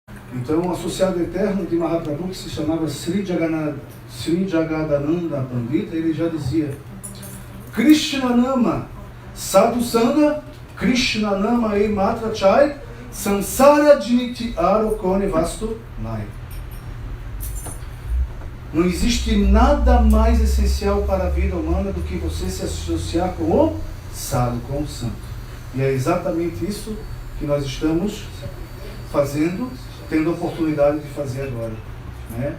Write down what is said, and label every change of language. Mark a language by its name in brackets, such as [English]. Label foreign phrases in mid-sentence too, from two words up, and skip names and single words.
[Portuguese] Então, um associado eterno de Mahaprabhu, que se chamava Sri Jagadananda Pandita, ele já dizia: [Bangla] কৃষ্ণনাম সাধুসঙ্গ কৃষ্ণনাম এই মাত্র চাই সংসার জিনিতে আর কোন বস্তু নাই. [Portuguese] Não existe nada mais essencial para a vida humana do que você se associar com o sábio, com o santo. E é exatamente isso que nós estamos fazendo, tendo a oportunidade de fazer agora, né?